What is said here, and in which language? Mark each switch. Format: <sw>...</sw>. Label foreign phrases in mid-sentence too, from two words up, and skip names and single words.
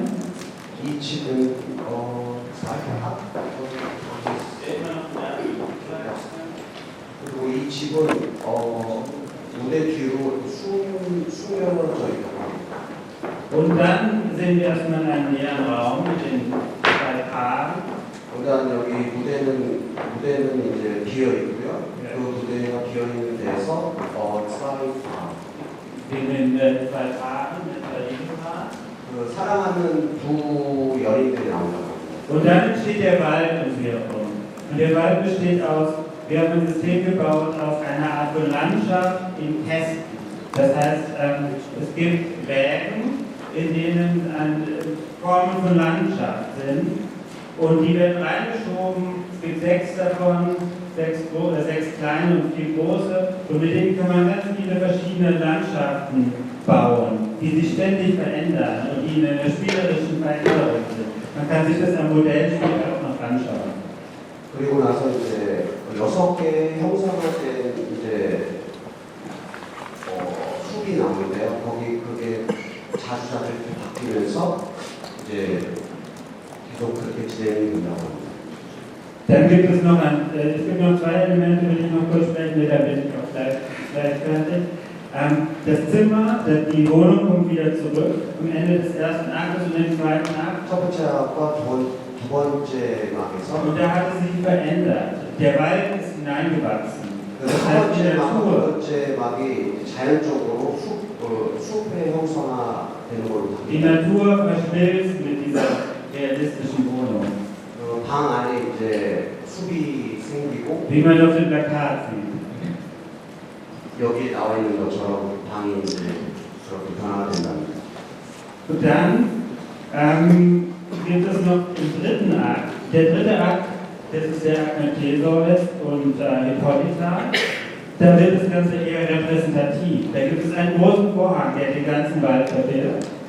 <ko>이 집은 그리고 이 집은 무대 뒤로 숨겨져 있다고 합니다.</ko> <de>Und dann sehen wir erstmal einen leeren Raum mit den zwei Paaren.</de> <ko>일단 여기 무대는 이제 비어 있고요. 그 무대가 비어 있는 데서 사이파</ko> <de>den zwei Paaren, den zwei Ehepaaren.</de> <ko>그 사랑하는 두 연인들이 나온다고.</ko> <de>Und dann steht der Wald um sie herum. Und der Wald besteht aus, wir haben ein System gebaut aus einer Art von Landschaft in Kästen. Das heißt, es gibt Wägen, in denen Formen von Landschaft sind. Und die werden reingeschoben. Es gibt 6 davon, 6 kleine und 4 große. Und mit denen kann man ganz viele verschiedene Landschaften bauen, die sich ständig verändern und die in einer spielerischen Veränderung sind. Man kann sich das am Modellspiel auch noch anschauen.</de> <ko>그리고 나서 이제 6개의 형상화된 이제 숲이 나오는데요. 거기 그게 자주자주 이렇게 바뀌면서 이제 계속 그렇게 진행이 된다고 합니다.</ko> <de>Dann gibt es noch, es gibt noch 2 Elemente, will ich noch kurz sprechen, da bin ich auch gleich fertig. Das Zimmer, die Wohnung kommt wieder zurück am Ende des ersten Aktes und im zweiten Akt.</de> <ko>첫 번째 악과 두 번째 막에서</ko> <de>Und da hat es sich verändert. Der Wald ist hineingewachsen.</de> <ko>첫 번째 막, 두 번째 막이 자연적으로 숲의 형성화되는 걸로</ko> <de>Die</de> <ko>바뀝니다.</ko> <de>Natur verschmilzt mit dieser realistischen Wohnung.</de> <ko>방 안에 이제 숲이 생기고</ko> <de>Wie man auf dem Plakat sieht.</de> <ko>여기에 나와 있는 것처럼 방이 이제 그렇게 변화된답니다.</ko> <de>Und dann gibt es noch den dritten Akt. Der dritte Akt, das ist der Akt mit Theseus und Hippolyta. Da wird das Ganze eher repräsentativ. Da gibt es einen großen Vorhang, der den ganzen Wald verbirgt.</de>